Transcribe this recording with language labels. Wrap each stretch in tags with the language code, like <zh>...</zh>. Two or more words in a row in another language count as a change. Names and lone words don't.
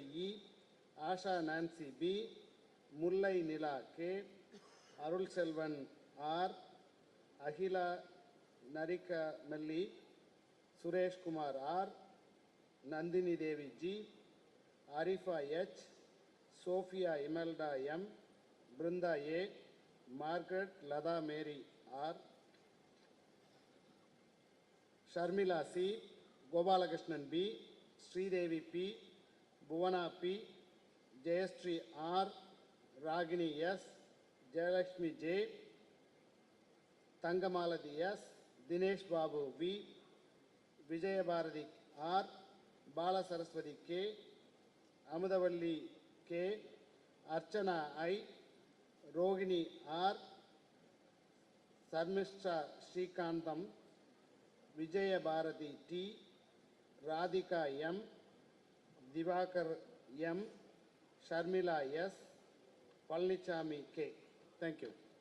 <en>E, Asha Nancy B, Mullai Nila K, Arul Selvan R, Ahila Narika Melli, Suresh Kumar R, Nandini Devi G, Arifa H, Sophia Imelda M, Brinda A, Margaret Lada Mary R, Sharmila C, Gopalakrishnan B, Sridevi P, Bhuvana P, Jayashree R, Ragini S, Jayalakshmi J, Tangamaladi S, Dinesh Babu V, Vijaya Bharati R, Bala Saraswati K, Amadavalli K, Archana I, Rogini R, Sarmishra Srikantam, Vijaya Bharati T, Radhika M, Divakar M, Sharmila S, Palnichami K. Thank you.</en>